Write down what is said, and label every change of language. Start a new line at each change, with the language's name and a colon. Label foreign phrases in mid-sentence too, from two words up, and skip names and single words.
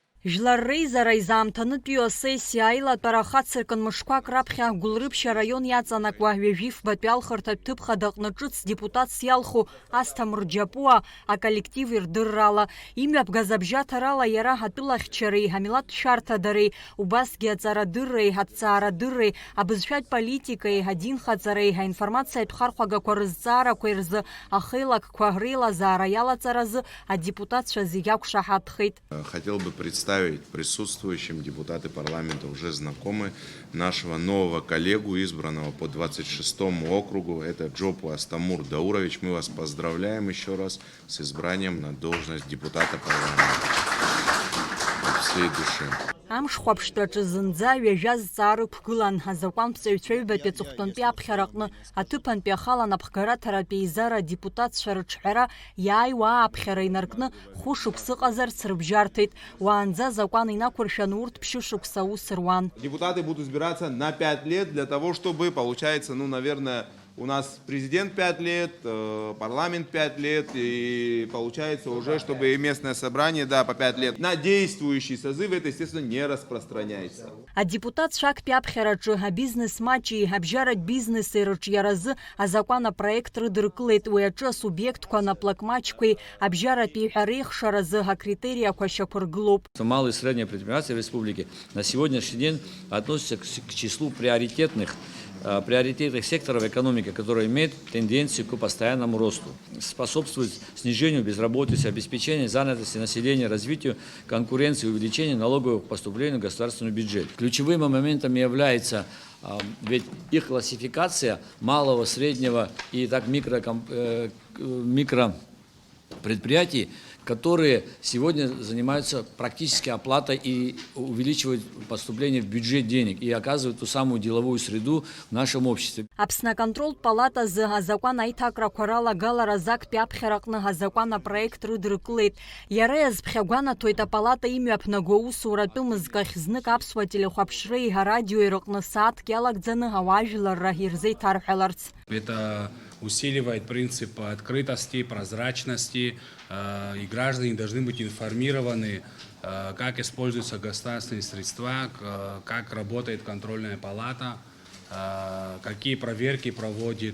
Abkhazian: Жларрейзара изаамҭанытәиу асессиа аилатәара хацыркын мышқәак раԥхьа Гәылрыԥшь араион иаҵанакуа ҩажәифбатәи алхырҭатә ҭыԥхада аҟны ҿыц депутатс иалху Асҭамыр Џьапуа аколлектив ирдыррала, имҩаԥгаз абжьаҭарала иара атәылахьчареи, амилаҭшәарҭадареи, убасгьы аҵарадырреи, аҭҵаарадырреи, абызшәатә политикеи, адинхаҵареи, аинформациатә хархәагақәа рызҵаарақәа рзы ахеилагқәа реилазаара иалаҵаразы адепутатцәа зегьы ақәшаҳаҭхеит.
Russian: Хотел бы представить присутствующим, депутаты парламента уже знакомы, нашего нового коллегу, избранного по 26-му округу, это Джопу Астамур Даурович. Мы вас поздравляем еще раз с избранием на должность депутата парламента. От всей души.
Abkhazian: Амшхәаԥштәаҿы зынӡа ҩажәаз ҵаарықәгылан, азакәанԥҵаҩцәа ҩбатәи аҵыхәтәантәи аԥхьараҟны аҭыԥантәи ахалан-аԥхгараҭаратәи еизара адепутатцәа рыҿҳәара иааиуа ааԥхьара инаркны хәышықәса ыҟазарц рыбжьарҭеит. Уаанӡа закәан инақәыршәаны урҭ ԥшьышықәса аус руан.
Russian: Депутаты будут избираться на 5 лет для того, чтобы, получается, наверное, у нас президент 5 лет, парламент 5 лет, и получается уже, чтобы и местное собрание, да, по 5 лет. На действующий созыв это, естественно, не распространяется.
Abkhazian: Адепутатцәа актәи аԥхьараҿы абизнес-маҷи, абжьаратә бизнеси рыҿиаразы азакәан апроект рыдыркылеит. Уи аҿы асубиектқәа наплак-маҷқәеи абжьаратәи ҳәа-реихшаразы акритериақәа шьақәыргылоуп.
Russian: Малые и средние предприятия в республике на сегодняшний день относятся к числу приоритетных секторов экономики, которые имеют тенденцию к постоянному росту, способствуют снижению безработицы, обеспечению занятости населения, развитию конкуренции, увеличению налоговых поступлений в государственный бюджет. Ключевыми моментами является ведь их классификация малого, среднего и так микропредприятий, которые сегодня занимаются практически оплатой и увеличивают поступление в бюджет денег и оказывают ту самую деловую среду в нашем обществе.
Abkhazian: Аԥсны аконтрольтә палатазы азакәан аиҭакрақәа ралагаларазы актәи аԥхьараҟны азакәан апроект рыдыркылеит. Иара иазԥхьагәанаҭоит апалата имҩаԥнаго аусуратәы мызкахь знык аԥсуа телехәаԥшреи арадиои рыҟны сааҭк иалагӡаны ауаажәларра ирзеиҭарҳәаларц.
Russian: Это усиливает принцип открытости, прозрачности, и граждане должны быть информированы, как используются государственные средства, как работает контрольная палата, какие проверки проводит.